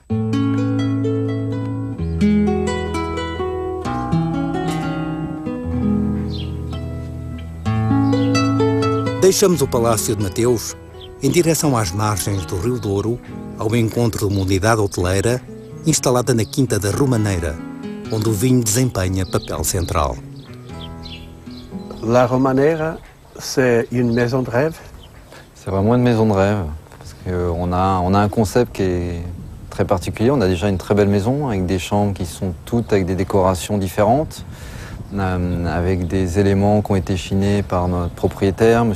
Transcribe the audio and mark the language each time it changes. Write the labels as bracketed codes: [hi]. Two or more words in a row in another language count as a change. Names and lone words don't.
[pt] Deixamos o Palácio de Mateus em direção às margens do Rio Douro, ao encontro de uma unidade hoteleira instalada na Quinta da Romaneira, onde o vinho desempenha papel central. [fr] La Romaneira, c'est une maison de rêve? C'est vraiment une maison de rêve, parce qu'on a un concept qui est très particulier. On a déjà une très belle maison, avec des chambres qui sont toutes avec des décorations différentes, avec des éléments qui ont été chinés par notre propriétaire, M.